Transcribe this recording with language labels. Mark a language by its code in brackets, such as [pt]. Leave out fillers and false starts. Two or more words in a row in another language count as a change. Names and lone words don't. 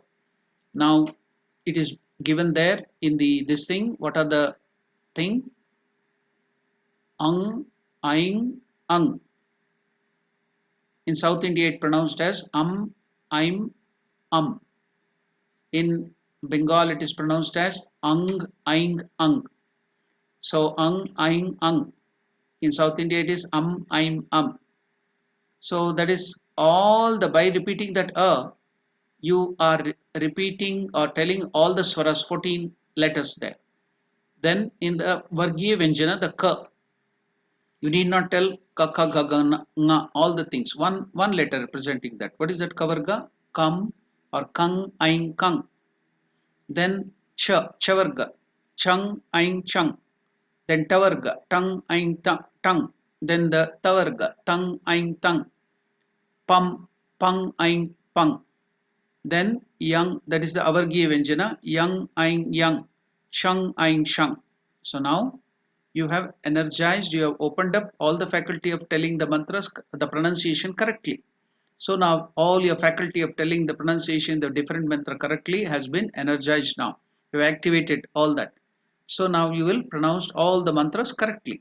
[en] Now it is given there in this thing. What are the thing? [sa] Ang, Aing, Ang. [en] In South India it pronounced as Aim, In Bengal it is pronounced as [sa] Ang, Aing, Ang. So Ang, Aing, Ang. [en] In South India it is Aim, So that is all by repeating that you are repeating or telling all the swaras, 14 letters there. Then in the [sa] Vargiya Vyanjana, [en] the ka, you need not tell [sa] ka, ka, ga, ga, nga, [en] all the things. One letter representing that. What is that kavarga? Kam or [sa] kang, aing, kang. Then chavarga, chang, aing, chang. Then tavarga, tang, aing, tang. Then the tavarga, tang, aing, tang. Pam, pang, aing, pang. [en] Then yang, that is the [sa] avargiya vyanjana, yang, aing, yang. Shang, aing, shang. [en] So now you have energized, you have opened up all the faculty of telling the mantras, the pronunciation correctly. So now all your faculty of telling the pronunciation, the different mantra correctly has been energized now. You have activated all that. So now you will pronounce all the mantras correctly.